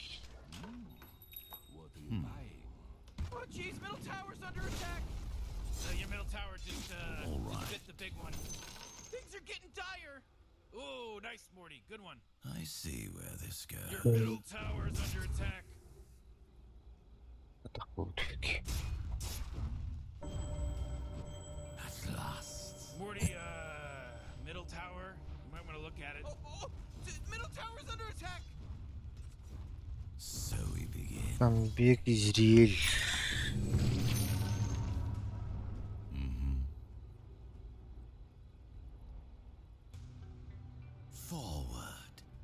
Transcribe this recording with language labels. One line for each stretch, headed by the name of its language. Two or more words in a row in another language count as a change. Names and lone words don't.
English: Oh, jeez, middle tower's under attack. Your middle tower just bit the big one. Things are getting dire. Oh, nice, Morty. Good one. I see where this Your goes. middle tower's under attack. Атахгүй төгч. At last. Morty, middle tower. You might want to look at it. Oh, middle tower's under attack. So we begin. Биг Израиль. Forward.